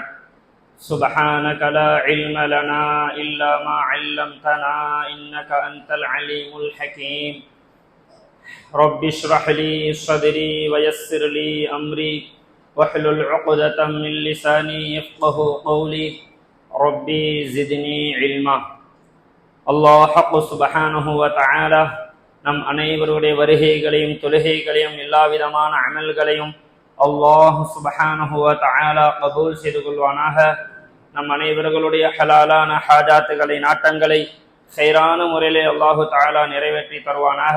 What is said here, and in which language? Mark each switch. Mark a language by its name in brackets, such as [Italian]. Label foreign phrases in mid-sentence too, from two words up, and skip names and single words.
[Arabic] سبحانك لا علم لنا إلا ما علمتنا إنك أنت العليم الحكيم. رب اشرح لي صدري ويسر لي أمري واحلل عقدة من لساني يفقه قولي. ربي زدني علما. [Tamil] அல்லாஹ் ஹக்கு [Arabic] سبحانه وتعالى [Tamil] நம் அனைவருடைய வருகைகளையும் தொழுகைகளையும் எல்லா விதமான அமல்களையும் அல்லாஹ் [Arabic] سبحانه وتعالى [Tamil] கபூல் செய்து கொள்வானாக. நம் அனைவர்களுடைய ஹலாலான ஹாஜாத்துகளை நாட்டங்களை கைரான முறையிலே [Arabic] الله تعالى [Tamil] நிறைவேற்றி தருவானாக.